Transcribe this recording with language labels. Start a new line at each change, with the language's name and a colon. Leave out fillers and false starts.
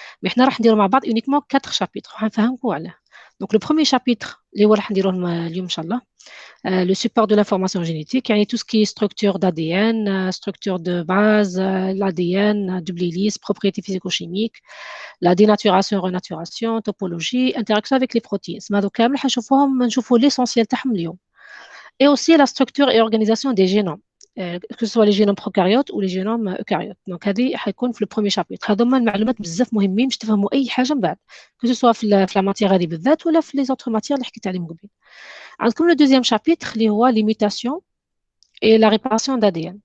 Arabic: Mais احنا راح نديروا مع بعض
French: uniquement 4 chapitres.
Arabic: راح نفهمكم عليه.
French: Donc, le premier chapitre,
Arabic: اللي هو راح نديروه اليوم إن شاء الله.
French: Le support de l'information génétique, il y a tout ce qui est structure d'ADN, structure de base, l'ADN, double hélice, propriétés physico-chimiques, la dénaturation, renaturation, topologie, interaction avec les protéines.
Arabic: هذو كامل حنشوفوهم نشوفوا l'essentiel تاعهم اليوم.
French: Et aussi la structure et organisation des génomes, que ce soit les génomes prokaryotes ou les génomes eucaryotes. Donc
Arabic: هذه حيكون في
French: le premier chapitre.
Arabic: هذوما المعلومات بزاف مهمين باش تفهموا اي حاجه من بعد،
French: que ce soit
Arabic: في la matière هذه بالذات ولا في
French: les autres matières
Arabic: اللي حكيت عليهم قبل.
French: عندكم le deuxième chapitre
Arabic: اللي هو
French: les mutations et la réparation d'ADN.